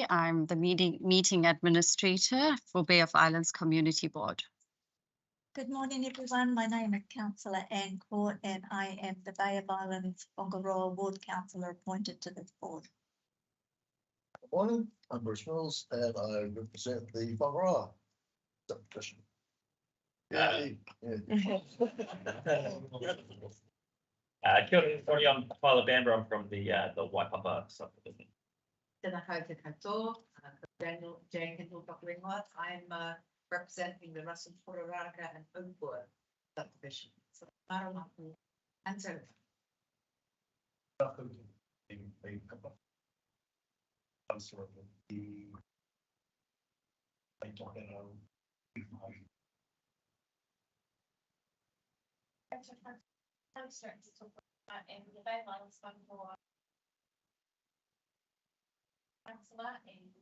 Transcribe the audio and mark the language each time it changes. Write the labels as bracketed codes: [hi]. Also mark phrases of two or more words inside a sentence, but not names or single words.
[en] I'm the meeting administrator for Bay of Islands Community Board. Good morning, everyone. My name is Councillor Anne Court, and I am the Bay of Islands-Whangaroa Ward Councillor appointed to this board. Good morning. I'm Bruce Mills, and I represent the Whangaroa subdivision. [mi] Kia ora, [en] I'm Tyler Bamber. I'm from the Waipapa subdivision. [mi] Tēnā koutou katoa, [en] Jane Kendall-Whakaringoa. I'm representing the Russell Pororaka and Oakwood subdivision. So, Maramaku and so. I'm starting to talk about the Bay of Islands-Whangaroa councillor and